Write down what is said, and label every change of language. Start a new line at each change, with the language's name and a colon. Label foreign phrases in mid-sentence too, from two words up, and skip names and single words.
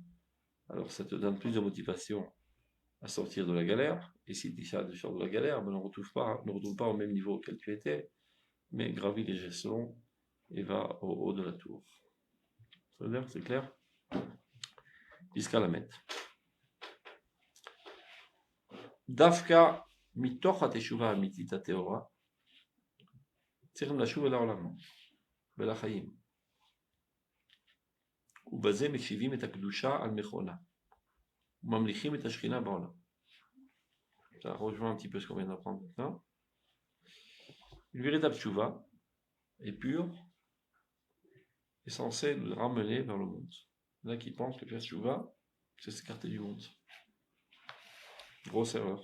French: Alors ça te donne plus de motivation à sortir de la galère. Et si tu sors de la galère, ben ne retrouve pas au même niveau auquel tu étais, mais gravis les échelons et va au haut de la tour. Ça veut dire, c'est clair? Jusqu'à la mettre.
Hebrew: דווקא מתוך התשובה האמיתית הטהורה צריכים לשוב אל העולם ולחיים. ובזה משיבים את הקדושה על מכונה וממליכים את השכינה בעולם.
French: Ça rejoint un petit peu ce qu'on vient d'apprendre maintenant. Une véritable tchouva est pure est censée nous ramener vers le monde. Il y en a qui pensent que faire tchouva, c'est s'écarter du monde. Grosse erreur.